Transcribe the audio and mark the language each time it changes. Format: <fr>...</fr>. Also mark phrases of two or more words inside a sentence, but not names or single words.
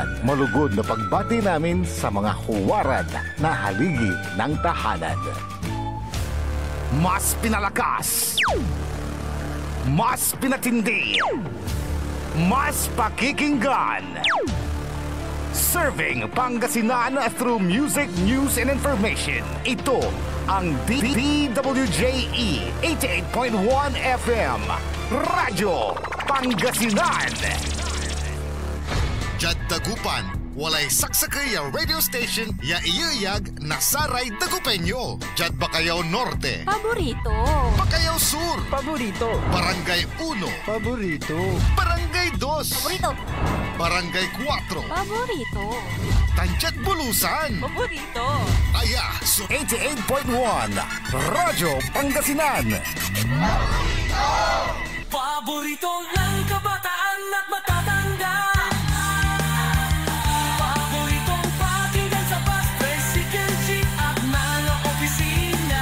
<tl>Malugod na pagbati namin sa mga huwaran na haligi ng tahanan. Mas pinalakas, mas pinatindi, mas pakikinggan.</tl> <en>Serving Pangasinan through music, news, and information.</en> <tl>Ito ang DWJE 88.1 FM, Radyo Pangasinan.</tl> <pag>Jad Dagupan, walay saksakay a radio station ya iyayag na Saray Dagupeño. Jad Bacayao Norte.</pag> <tl>Paborito. Bacayao Sur. Paborito. Barangay 1. Paborito. Barangay 2. Paborito. Barangay 4. Paborito. Tanchat Bulusan. Paborito. Aya, 88.1 Radyo Pangasinan. Paborito ng kabataan at matatanda. Paboritong pakinggan sa bus, tricycle, jeep at mga opisina.</tl>